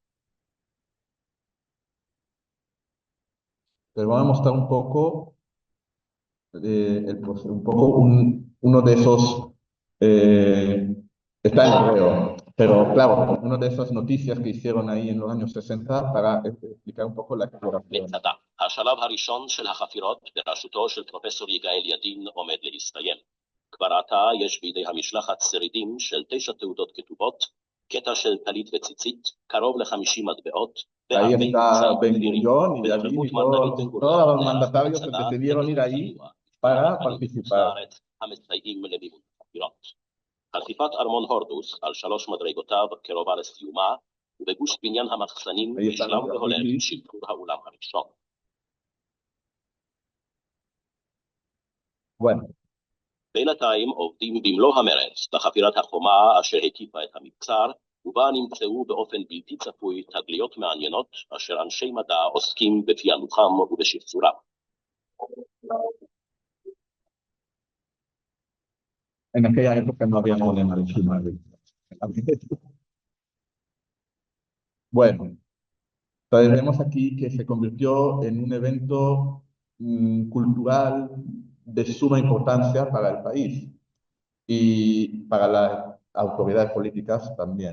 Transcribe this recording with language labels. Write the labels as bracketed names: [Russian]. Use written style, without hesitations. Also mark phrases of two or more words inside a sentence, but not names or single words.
[Spanish] Les voy a mostrar un poco. un poco uno de esos, eh, está en hebreo, pero claro, una de esas noticias que hicieron ahí en los años 60 para explicar un poco la exploración. [Hebrew] מצדה, השלב הראשון של החפירות בראשותו של פרופסור יגאל ידין עומד להסתיים. כבר עתה יש בידי המשלחת שרידים של 9 תעודות כתובות, קטע של טלית וציצית, קרוב ל50 מטבעות, [Spanish] Ahí [Hebrew] והרבה [Spanish] está [Hebrew] מוצג [Spanish] Ben [Hebrew] פנירים, [Spanish] Gurión y Yadin y [Hebrew] בנוכחות מרגלית בן [Spanish] todos [Hebrew] גוריון [Spanish] los [Hebrew] נערכו [Spanish] mandatarios se [Hebrew] מצדה [Spanish] decidieron ir [Hebrew] למימון [Spanish] ahí [Hebrew] סיוע [Spanish] para [Hebrew] רבנים מחוץ [Spanish] participar. [Hebrew] לארץ המסייעים למימון החפירות. חטיפת ארמון הורדוס על 3 מדרגותיו קרובה לסיומה, ובגוש בניין המחסנים [Spanish] Ahí están [Hebrew] בשלב [Spanish] los [Hebrew] והולך [Spanish] grafitis. [Hebrew] שחרור האולם הראשון. [Spanish] Bueno, [Hebrew] בינתיים עובדים במלוא המרץ בחפירת החומה אשר הקיפה את המבצר, ובה נמצאו באופן בלתי צפוי תגליות מעניינות אשר אנשי מדע עוסקים בפענוחם ובשחזורם. [Spanish] en aquella época no había problema de filmar. Bueno, entonces vemos aquí que se convirtió en un evento cultural de suma importancia para el país y para las autoridades políticas también.